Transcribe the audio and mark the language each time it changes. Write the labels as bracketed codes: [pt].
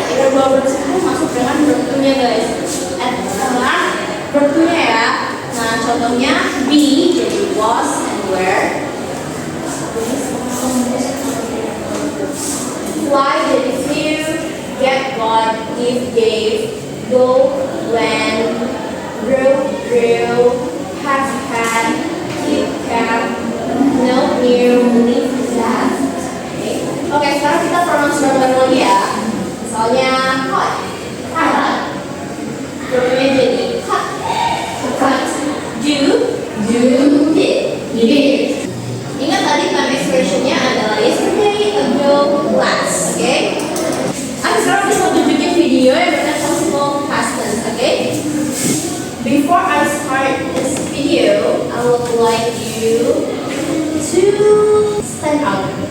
[id] Masuk dengan verb-nya guys. Setelah verb-nya ya. Nah contohnya [en] be jadi was and were. Fly jadi flew, get got, give gave, go went, grow grew, have had, keep kept, know knew, live left. [id] Oke, sekarang kita pronounce bareng-bareng lagi ya. Misalnya cut, cut, verbnya jadi cut, cut, do, did, did. Ingat tadi time expressionnya adalah yesterday, ago, last, oke? Aku sekarang bisa tunjukin video yang berkata simple past tense, oke? [en] Before I start this video, I would like you to stand up.